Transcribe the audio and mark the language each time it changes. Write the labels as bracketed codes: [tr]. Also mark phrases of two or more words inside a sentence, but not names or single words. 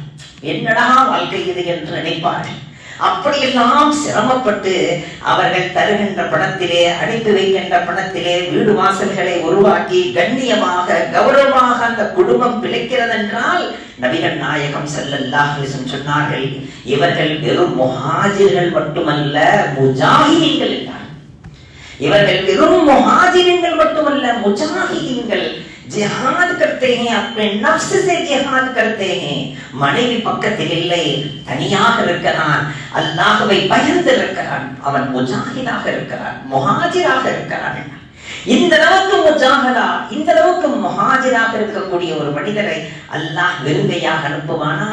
[ta] என்னடா வாழ்க்கை இது என்று நினைப்பார்கள். அப்படியெல்லாம் சிரமப்பட்டு அவர்கள் தருகின்ற பணத்திலே, அனுப்பி வைக்கின்ற பணத்திலே வீடு வாசல்களை உருவாக்கி கண்ணியமாக கௌரவமாக அந்த குடும்பம் பிழைக்கிறது என்றால் நபிகள் நாயகம் [ar] صلى الله عليه وسلم [ta] சொன்னார்கள், இவர்கள் வெறும் முஹாஜிர்கள் மட்டுமல்ல, முஜாஹிதீன்கள் என்றார். இவர்கள் வெறும் முஹாஜிரின்கள் மட்டுமல்ல, முஜாஹிதீன்கள். [hi] जिहाद करते हैं, अपने नफ्स से जिहाद करते हैं. [ta] மனைவி பக்கத்தில் இல்லை, தனியாக இருக்கிறான், அல்லாஹ்வை பயந்து இருக்கிறான், அவன் முஜாஹிதாக இருக்கிறான், முஹாஜிராக இருக்கிறான். இந்த அளவுக்கு முஜாஹதா, இந்த அளவுக்கு முஹாஜிராக இருக்கக்கூடிய ஒரு மனிதரை அல்லாஹ் வெறுங்கையாக அனுப்புவானா?